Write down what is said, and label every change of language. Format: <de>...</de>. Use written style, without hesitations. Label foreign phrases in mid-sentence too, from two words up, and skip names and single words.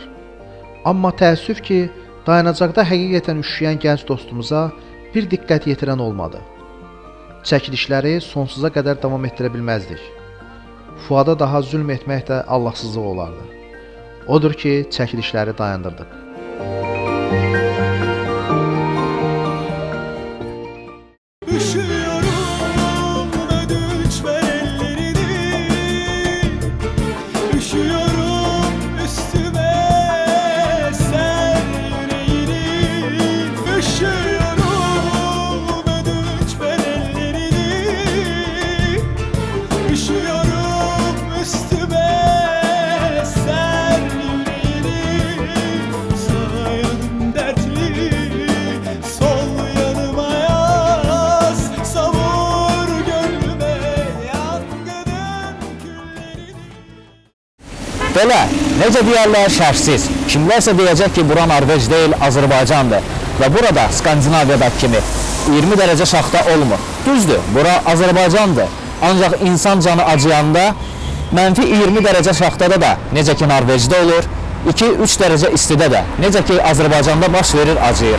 <az>Amma təəssüf ki, dayanacaqda həqiqətən üşüyən gənc dostumuza bir diqqət yetirən olmadı. Çəkilişləri sonsuza qədər davam etdirə bilməzdik. Fuada daha zülm etmək də Allahsızlıq olardı. Odur ki, çəkilişləri dayandırdıq.</az> <tr>Üşüyorum, ödünç ver ellerini. Üşüyorum, üstüme ser yüreğini. Üşüyorum, ödünç ver ellerini. Üşüyorum, üstüme ser yüreğini. Sağ yanım dertli, sol yanıma yaz. Savur gönlüme yangının küllerini.</tr> <az>Belə, necə deyərlər şərhsiz. Kimlərsə deyəcək ki, bura Norveç deyil, Azərbaycandır. Və burada Skandinaviyadakı kimi 20 dərəcə şaxta olmur. Düzdür, bura Azərbaycandır. Ancaq insan canı acıyanda mənfi 20 dərəcə şaxtada da, necə ki Norveçdə olur, 2-3 dərəcə istidə də, necə ki Azərbaycanda baş verir, acıyır.</az>